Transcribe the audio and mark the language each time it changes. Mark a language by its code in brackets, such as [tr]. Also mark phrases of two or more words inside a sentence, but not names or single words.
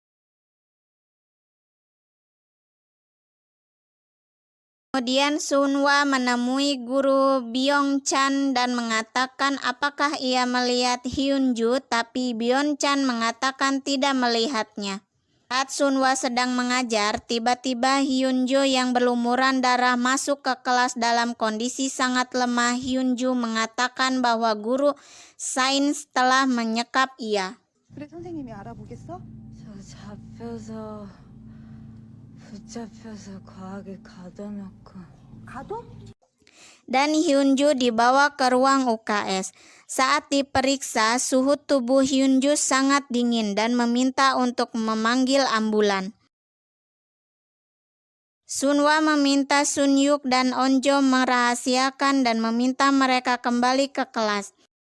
[id] Kemudian Sunhwa menemui guru Byung-chan dan mengatakan apakah ia melihat Hyunju, tapi Byung-chan mengatakan tidak melihatnya. Saat Sunhwa sedang mengajar, tiba-tiba Hyunju yang berlumuran darah masuk ke kelas dalam kondisi sangat lemah. Hyunju mengatakan bahwa guru sains telah menyekap ia. [ko] 그래 선생님이 알아보겠어? 붙잡혀서 과하게 가둬놓고. 가둬? [id] Dan Hyunju dibawa ke ruang UKS. Saat diperiksa, suhu tubuh Hyunju sangat dingin dan meminta untuk memanggil ambulan. Sunhwa meminta Sunyuk dan Onjo merahasiakan dan meminta mereka kembali ke kelas.